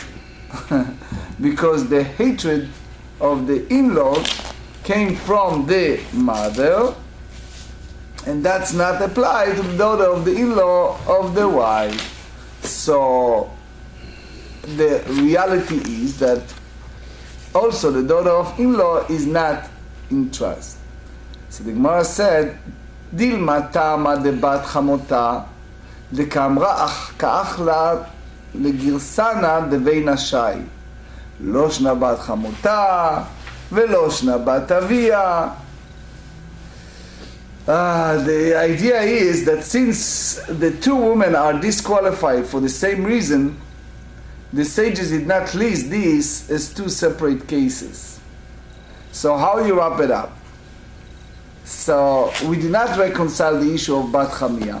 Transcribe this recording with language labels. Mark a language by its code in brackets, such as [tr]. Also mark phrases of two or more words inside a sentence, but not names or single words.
[en] Because the hatred of the in-law came from the mother, and that's not applied to the daughter of the in-law of the wife. So the reality is that also the daughter of in-law is not in trust. So the Gemara said, [arc] דילמא טעמא דבת חמותה דקאמרה קאכלה לגירסנה דבינאשי לא שנא בת חמותה ולא שנא בת אביה. [en] The idea is that since the 2 women are disqualified for the same reason, the sages did not list these as 2 separate cases. So how you wrap it up? So we did not reconcile the issue of Bat Chamia.